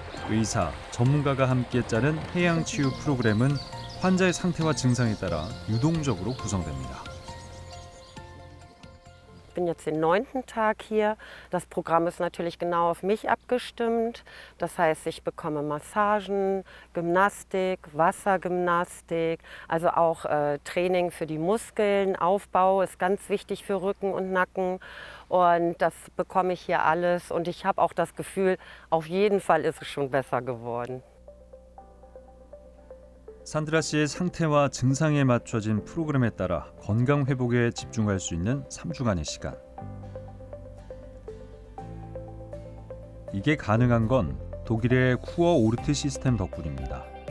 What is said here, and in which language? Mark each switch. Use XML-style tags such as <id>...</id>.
<ko>의사, 전문가가 함께 짜는 해양치유 프로그램은 환자의 상태와 증상에 따라 유동적으로 구성됩니다.</ko> <de>Ich bin jetzt den 9. Tag hier. Das Programm ist natürlich genau auf mich abgestimmt. Das heißt, ich bekomme Massagen, Gymnastik, Wassergymnastik, also auch Training für die Muskeln, Aufbau ist ganz wichtig für Rücken und Nacken. Und das bekomme ich hier alles. Und ich habe auch das Gefühl, auf jeden Fall ist es schon besser geworden.</de> <ko>산드라 씨의 상태와 증상에 맞춰진 프로그램에 따라 건강 회복에 집중할 수 있는 3주간의 시간. 이게 가능한 건 독일의 쿠어 오르트 시스템 덕분입니다.</ko>